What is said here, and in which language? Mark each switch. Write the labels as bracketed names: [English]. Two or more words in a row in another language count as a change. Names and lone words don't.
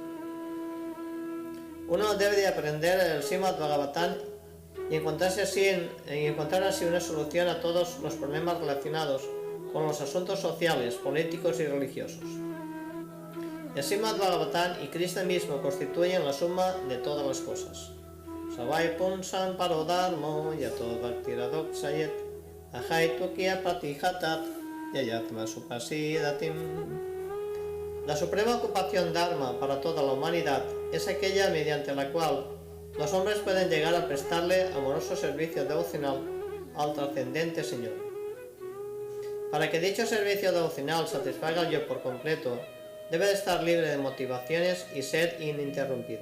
[Spanish] Uno debe de aprender el Srimad Bhagavatam y encontrar así una solución a todos los problemas relacionados con los asuntos sociales, políticos y religiosos. El Srimad Bhagavatam y Krishna mismo constituyen la suma de todas las cosas. [Sanskrit] सवै पुंसां परोधर्मो यतो भक्तिरधोक्षजे अहैतुकी अप्रतिहता ययात्मा सुप्रसीदति. [Spanish] La suprema ocupación dharma para toda la humanidad es aquella mediante la cual los hombres pueden llegar a prestarle amoroso servicio devocional al trascendente Señor. Para que dicho servicio devocional satisfaga al yo por completo, debe de estar libre de motivaciones y ser ininterrumpido.